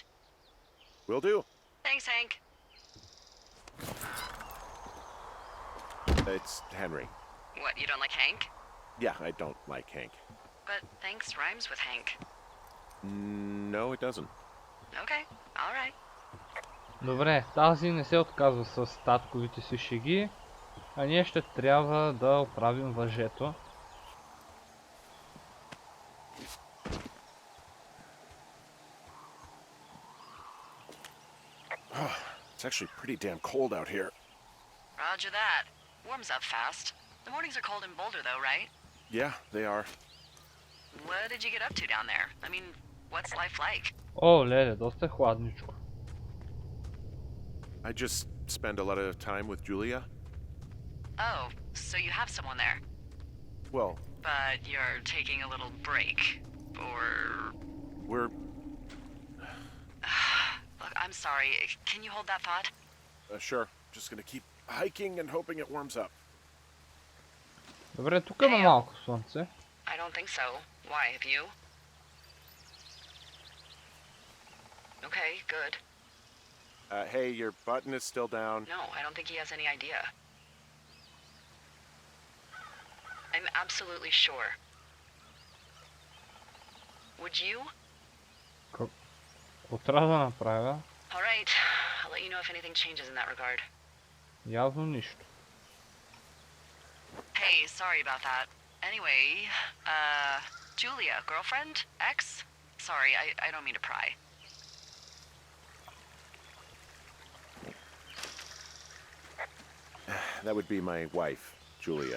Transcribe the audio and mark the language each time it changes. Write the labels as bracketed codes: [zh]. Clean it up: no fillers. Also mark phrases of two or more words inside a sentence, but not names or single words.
[en] Will do. Thanks, Hank. It's Henry. What, you don't like Hank? Yeah, I don't like Hank. But thanks rhymes with Hank. No, it doesn't. Okay, alright. [bg] Добре, тази не се отказва с татковите си шеги, а ние ще трябва да оправим въжето. [en] It's actually pretty damn cold out here. Roger that. Warms up fast. The mornings are cold in Boulder, though, right? Yeah, they are. What did you get up to down there? I mean, what's life like? [bg] О, леле, доста е хладничко. [en] I just spend a lot of time with Julia. Oh, so you have someone there. Well, But you're taking a little break. Or... we're... Look, I'm sorry. Can you hold that thought? Sure. Just gonna keep hiking and hoping it warms up. [bg] Добре, тук има малко слънце. [en] I don't think so. Why, have you? Okay, good. Hey, your button is still down. No, I don't think he has any idea. I'm absolutely sure. Would you? [bg] Какво трябва да направя? [en] Alright, I'll let you know if anything changes in that regard. [bg] Явно нищо. [en] Hey, sorry about that. Anyway, Julia, girlfriend? Ex? Sorry, I don't mean to pry. That would be my wife, Julia.